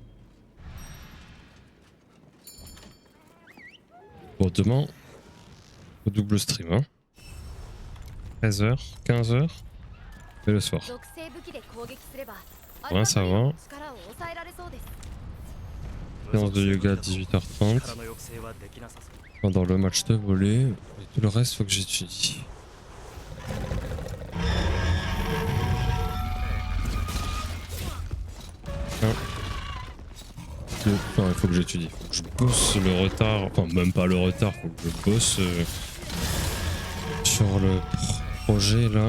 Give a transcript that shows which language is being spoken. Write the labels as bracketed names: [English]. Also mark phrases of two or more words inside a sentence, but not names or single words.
[French] Bon, demain, Au double stream, hein. 13h, 15h et le soir. [Japanese] 属性武器で攻撃すれば [French] Ouais, ça va. [Japanese] 力を抑えられそうです [French] Séance de yoga à 18h30. [Japanese] 力の抑制はできなさそう。 [French] Pendant le match de volley. Et tout le reste, faut que j'étudie. Enfin, il faut que j'étudie. Faut que je bosse le retard. Enfin, même pas le retard. Faut que je bosse sur le projet là.